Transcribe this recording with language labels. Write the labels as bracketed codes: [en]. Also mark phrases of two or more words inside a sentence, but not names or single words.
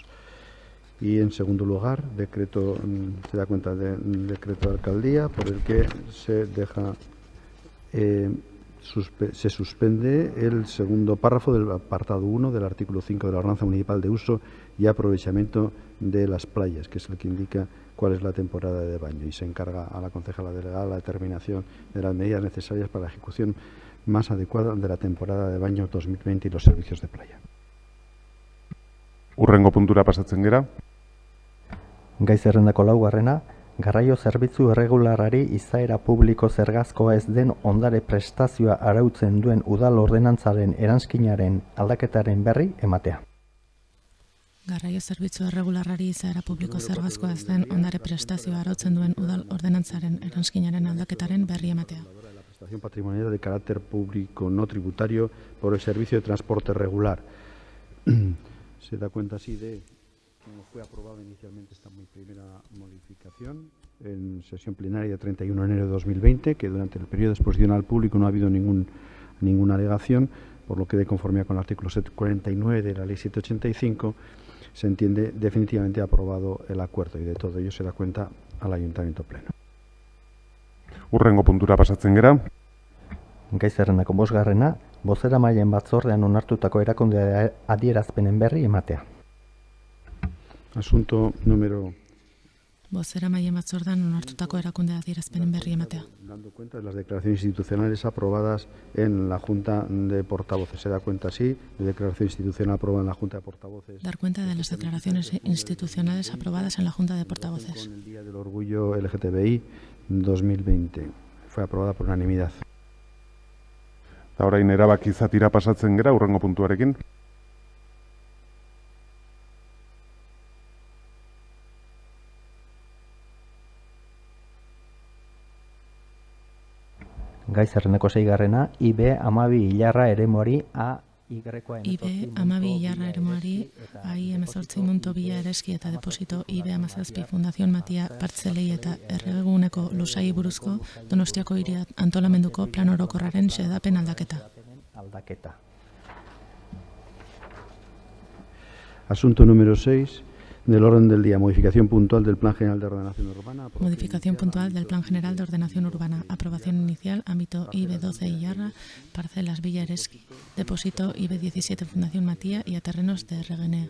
[es] Y en segundo lugar, se da cuenta del decreto de alcaldía, por el que se deja se suspende el segundo párrafo del apartado 1 del artículo 5 de la Ordenanza Municipal de Uso y Aprovechamiento de las Playas, que es el que indica cuál es la temporada de baño, y se encarga a la concejala delegada la determinación de las medidas necesarias para la ejecución más adecuada de la temporada de baño 2020 y los servicios de playa. [eu] Hurrengo puntura pasatzen gera. Gai zerrendako laugarrena, garraio zerbitzu erregularrari izaera publiko zergazkoa ez den ondare prestazioa arautzen duen udal ordenantzaren eranskinaren aldaketaren berri ematea. Garraio zerbitzu erregularrari izaera publiko zergazkoa ez den ondare prestazioa arautzen duen udal ordenantzaren eranskinaren aldaketaren berri ematea. [es] La prestación patrimonial de carácter público no tributario por el servicio de transporte regular. Se da cuenta así de cómo fue aprobada inicialmente esta muy primera modificación en sesión plenaria de 31 de enero de 2020, que durante el periodo de exposición al público no ha habido ninguna alegación, por lo que de conformidad con el artículo 749 de la Ley 785 se entiende definitivamente aprobado el acuerdo, y de todo ello se da cuenta al Ayuntamiento Pleno. [eu] Hurrengo puntura pasatzen gera. Gai zerrendako bosgarrena, bozeramaileen batzordean onartutako erakunde adierazpenen berri ematea. [es] Asunto número... [eu] Bozeramaile batzordean onartutako erakunde adierazpenen berri ematea. [es] Dando cuenta de las declaraciones institucionales aprobadas en la Junta de Portavoces. Se da cuenta así de declaración institucional aprobada en la Junta de Portavoces. Dar cuenta de las declaraciones institucionales aprobadas en la Junta de Portavoces. Con el Día del Orgullo LGTBI 2020. Fue aprobada por unanimidad. [eu] Eta orain erabaki zatira pasatzen gera hurrengo puntuarekin. Gai zerrendako seigarrena, IB 12 hilarra eremuari IB 12 hilarra eremuari AI18.2 ereski eta deposito IB 17 Fundación Matia partzelei eta erreguneko lusai buruzko Donostiako hiria antolamenduko plan orokorraren xedapen aldaketa. [es] Asunto número 6 del orden del día. Modificación puntual del Plan General de Ordenación Urbana. Modificación puntual del Plan General de Ordenación Urbana. Aprobación inicial, ámbito IB 12 Illarra, parcelas Villa Ereski, depósito IB 17 Fundación Matía y a terrenos de Reguenea.